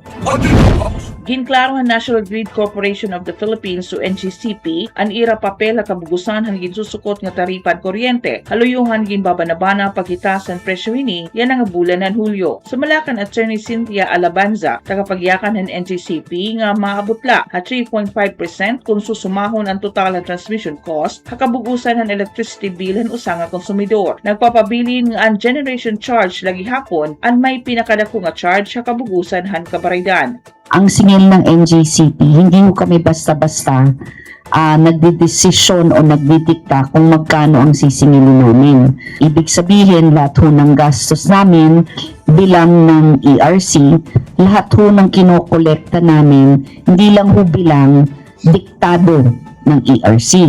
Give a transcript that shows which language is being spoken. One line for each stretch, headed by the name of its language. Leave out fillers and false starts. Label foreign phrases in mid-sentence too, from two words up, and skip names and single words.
Waray: Ginklaro ang National Grid Corporation of the Philippines o NGCP ang ira papel kabugusan han ginsusukot nga taripan kuryente. Haluyuhan ginbabanabana pagitasan presyo ini yan ang bulan ng Hulyo. Sumalakan Attorney Cynthia Alabanza, tagapagyakan ng NGCP nga maabutla ha 3.5% kung susumahon ang total na
English: transmission cost,
Waray: hakabugusan ng electricity bill ng usa nga konsumidor. Nagpapabilin nga ang
English: generation charge
Waray: lagi hapon ang may pinakadako nga charge hakabugusan han kabaraydan.
Filipino: Ang singil ng NGCP, hindi ko kami basta-basta nagdidesisyon o nagdidikta kung magkano ang sisingilin namin. Ibig sabihin, lahat ho ng gastos namin bilang ng ERC, lahat ho ng kinokolekta namin, hindi lang ho bilang diktado ng ERC.